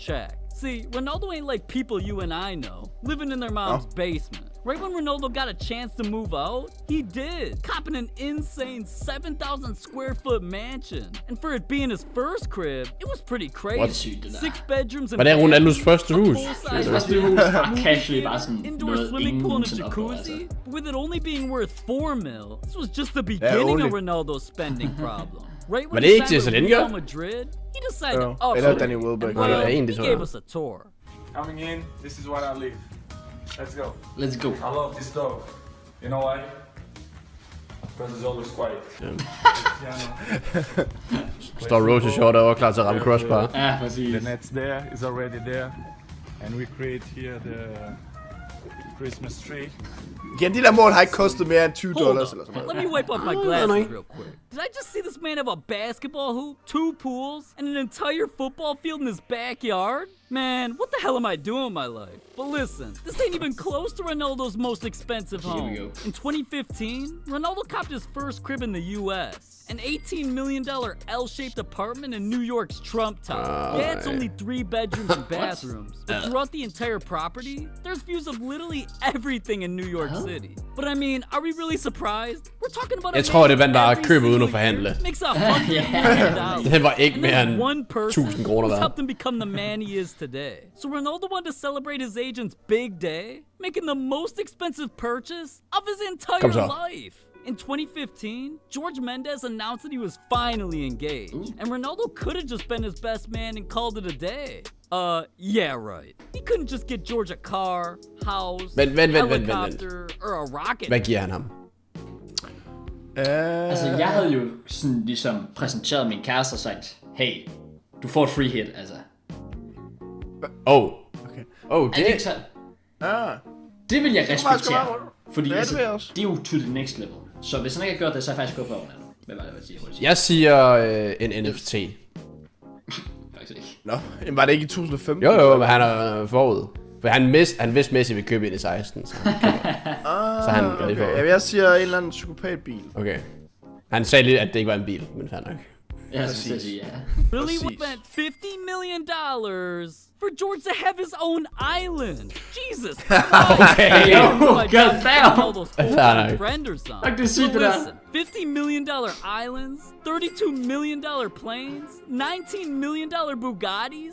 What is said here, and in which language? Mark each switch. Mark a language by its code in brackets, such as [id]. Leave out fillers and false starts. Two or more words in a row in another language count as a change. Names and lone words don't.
[en] See, Ronaldo ain't like people you and I know, living in their mom's basement. Right when Ronaldo got a chance to move out, he did, copping an insane 7,000 square foot mansion. And for it being his first crib, it was pretty crazy. 6 bedrooms and [da] Var det Ronaldos første hus? Casually bare sådan [en] indoor [da] noget [en] swimming pool and a [da] ingen [en] jacuzzi. With it only being worth 4 mil, this was just the beginning of Ronaldo's spending problem. Right when he signed with Real Madrid, he decided to upgrade, and well, he gave us a tour. Coming in, this is what I live. Let's go. Let's go. I love this dog. You know why? Because it's always quiet. [da] Står Rose short over klar til at ramme crossbar. Ja, præcis. [en] The net's there, is already there. And we create here the Christmas tree. [da] Igen, de der mål har ikke kostet mere end $20 eller sådan [en] Let [da] noget. [en] me wipe off my glasses real quick. Did I just see this man have a basketball hoop, 2 pools, and an entire football field in his backyard? Man, what the hell am I doing with my life? But listen, this ain't even close to Ronaldo's most expensive home. In 2015, Ronaldo copped his first crib in the US. An $18 million L-shaped apartment in New York's Trump Tower. Yeah, it's only 3 bedrooms and bathrooms, but throughout the entire property, there's views of literally everything in New York City. But I mean, are we really surprised? We're talking about [da] Jeg tror, det vandt bare at købe uden at forhandle. [en] Makes $100 million. [da] Det var ikke mere end [en] one person [da] 1000 kroner [en] who's [da] værd. [en] helped him become the man he is today. So Ronaldo wanted to celebrate his agent's big day, making the most expensive purchase of his entire life. In 2015, George Mendes announced that he was finally engaged, and Ronaldo could have just been his best man and called it a day. Yeah, right. He couldn't just get George a car, house, helicopter, or a rocket. [da] Hvad giver han ham? Altså, jeg havde jo sådan ligesom præsenteret min kæreste og sagt, hey, du får et [en] free hit, [da] altså. Det ikke så... Det vil jeg respektere, fordi altså, det er jo [en] to the next level. [da] Så hvis han ikke har gjort det, så er jeg faktisk gået for Ronaldo. Hvad var det, jeg ville sige? Jeg siger en NFT. Faktisk ikke. Nå, var det ikke i 2015? Jo, men han er forud. For han vidste Messi ville købe ind i 16, så han køber. Så han er lige forud. Jeg siger en eller anden psykopatbil. Okay. Han sagde lige, at det ikke var en bil, men fair nok. Ja, så sige ja. [en] Really spent $50 million for George to have his own island. Jesus. Okay, goddamn. Friend or something. Listen, $50 million islands, $32 million planes, $19 million Bugattis.